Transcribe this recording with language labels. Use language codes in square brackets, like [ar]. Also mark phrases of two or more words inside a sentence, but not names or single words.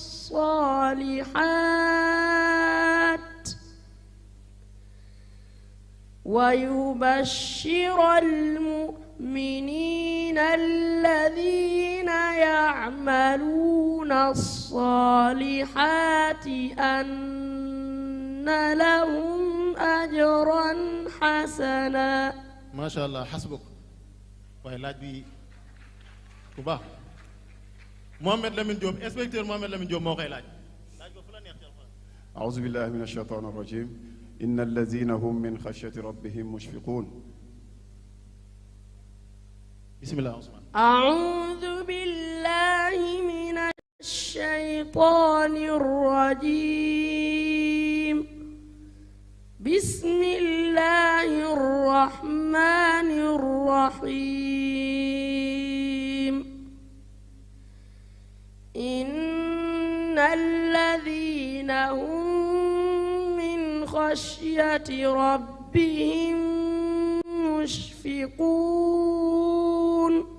[ar] الصالحات ويبشر المؤمنين الذين يعملون الصالحات أن لهم أجرا حسنا ما شاء الله حسبك [wo] waaye laaj bi bu baax Mohamed Lamine Diop inspecteur Mohamed Lamine Diop moo koy laaj ko fu la neex ci alxuraan. [ar] أعوذ بالله من الشيطان الرجيم إن الذين هم من خشية ربهم مشفقون. بسم الله عثمان. أعوذ بالله من الشيطان الرجيم بسم الله الرحمن الرحيم إن الذين هم من خشية ربهم مشفقون